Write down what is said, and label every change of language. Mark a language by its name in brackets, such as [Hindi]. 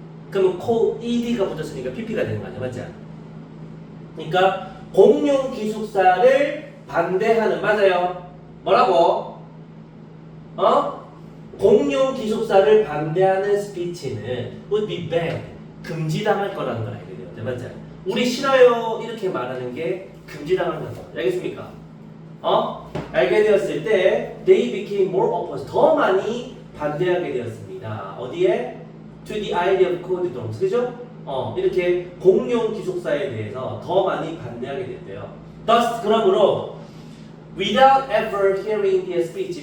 [Korean] 그러면 코 ed가 붙었으니까 pp가 되는 거 아니야, 맞지? 그러니까 공용 기숙사를 반대하는 맞아요. 뭐라고? 공용 기숙사를 반대하는 스피치는 would be bad. 금지당할 거라는 걸 알게 돼요. 맞지? 우리 싫어요 이렇게 말하는 게 금지당하는 거죠. 알겠습니까? [English] 알게 되었을 때 they became more opposed. [Korean] 더 많이 반대하게 되었습니다. 어디에? [English] To the idea of code dorms. [Korean] 그죠? 이렇게 공용 기숙사에 대해서 더 많이 반대하게 됐대요. [English] Thus, 그러므로 without ever hearing the speech.